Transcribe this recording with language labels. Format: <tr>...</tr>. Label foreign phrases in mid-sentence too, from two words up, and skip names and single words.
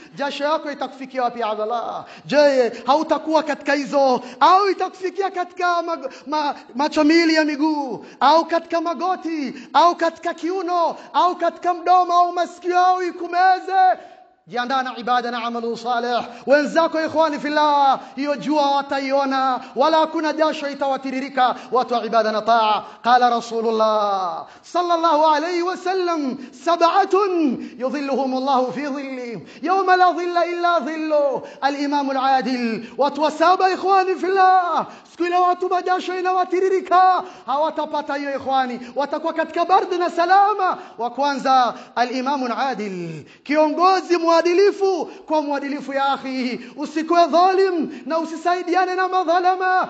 <sw>Jasho yako itakufikia wapi ya Abdullah? Je, hautakuwa katika hizo, au itakufikia katika macho miwili ya miguu, au katika magoti, au katika kiuno, au katika mdomo au masikio, au ikumeze? jiandaa na ibada na</sw> <ar>عمل صالح.</ar> <sw>Wenzako</sw> <ar>إخواني في الله,</ar> <sw>hiyo jua wataiona, wala hakuna jasho itawatiririka watu wa ibada na taa.</sw> <ar>قال رسول الله صلى الله عليه وسلم، سبعة يظلهم الله في ظل يوم لا ظل إلا ظل. الإمام العادل.</ar> <sw>Watu wa saba</sw> <ar>إخواني في الله,</ar> <sw>siku ile watu majasho inawatiririka, hawatapata hiyo ikhwani, watakuwa katika bardi na salama. Wa kwanza</sw> <ar>الإمام العادل,</ar> <sw>kiongozi mwadilifu. Kwa mwadilifu</sw> <ar>يا أخي,</ar> <sw>usikuwe dhalim na usisaidiane na madhalama.</sw>